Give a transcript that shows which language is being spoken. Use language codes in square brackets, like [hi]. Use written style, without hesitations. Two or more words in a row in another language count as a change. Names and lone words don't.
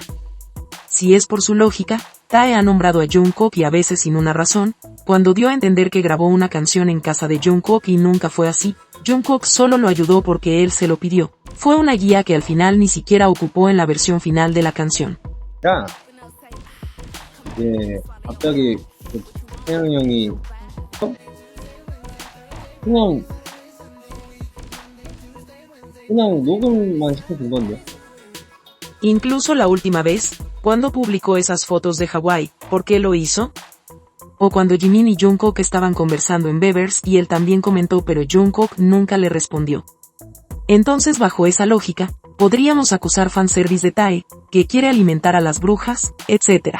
[es] Si es por su lógica, Tae ha nombrado a Jungkook y a veces sin una razón, cuando dio a entender que grabó una canción en casa de Jungkook y nunca fue así. Jungkook solo lo ayudó porque él se lo pidió. Fue una guía que al final ni siquiera ocupó en la versión final de la canción. [ko] 야, 이제 갑자기 태영 형이 그냥 녹음만 시켜준 건데. [es] Incluso la última vez, cuando publicó esas fotos de Hawái, ¿por qué lo hizo? O cuando Jimin y Jungkook estaban conversando en Beavers y él también comentó pero Jungkook nunca le respondió. Entonces bajo esa lógica, podríamos acusar fanservice de Tae, que quiere alimentar a las brujas, etc.